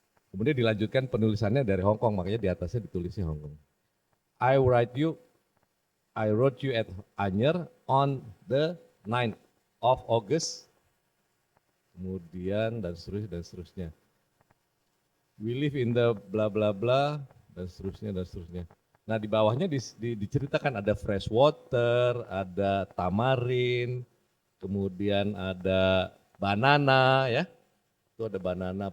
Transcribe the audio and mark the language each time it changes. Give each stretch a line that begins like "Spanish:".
Indonesian: Kemudian dilanjutkan penulisannya dari Hong Kong, makanya di atasnya ditulisnya Hong Kong.
English: I wrote you at Anyer on the 9th of August,
Indonesian: kemudian dan seterusnya.
English: We live in the bla bla bla
Indonesian: dan seterusnya dan seterusnya. Nah di bawahnya diceritakan ada fresh water, ada tamarin, kemudian ada banana ya, itu ada banana.